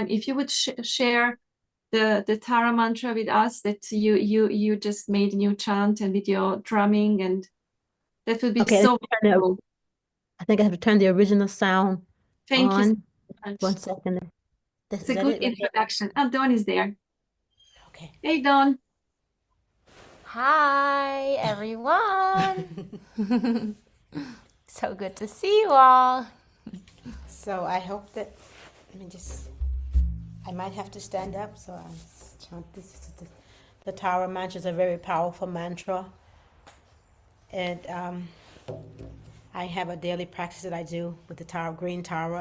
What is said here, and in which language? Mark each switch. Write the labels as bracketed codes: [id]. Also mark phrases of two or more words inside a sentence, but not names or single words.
[en] If you would share the Tara mantra with us that you just made a new chant and with your drumming, and that would be so cool. I think I have to turn the original sound Thank on. You so much. 1 second. It's a good introduction. Oh, Dawn is there. Okay. Hey, Dawn. Hi, everyone. So good to see you all. So I hope that, I might have to stand up. So the Tara mantra is a very powerful mantra. And I have a daily practice that I do with the Tara, green Tara.